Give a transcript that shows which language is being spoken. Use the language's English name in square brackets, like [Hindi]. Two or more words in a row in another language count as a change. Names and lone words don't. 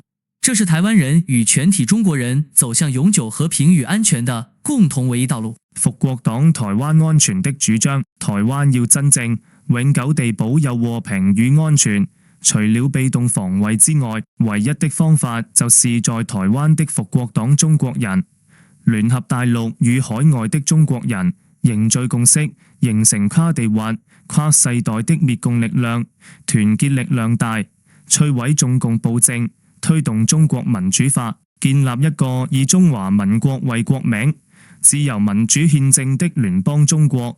[Chinese] 这是台湾人与全体中国人走向永久和平与安全的共同唯一道路。復國黨台灣安全的主張，台灣要真正永久地保有和平與安全，除了被動防衛之外，唯一的方法就是在台灣的復國黨中國人聯合大陸與海外的中國人凝聚共識，形成跨地域、跨世代的滅共力量，團結力量大，摧毀中共暴政，推動中國民主化，建立一個以中華民國為國名、自由民主憲政的聯邦中國。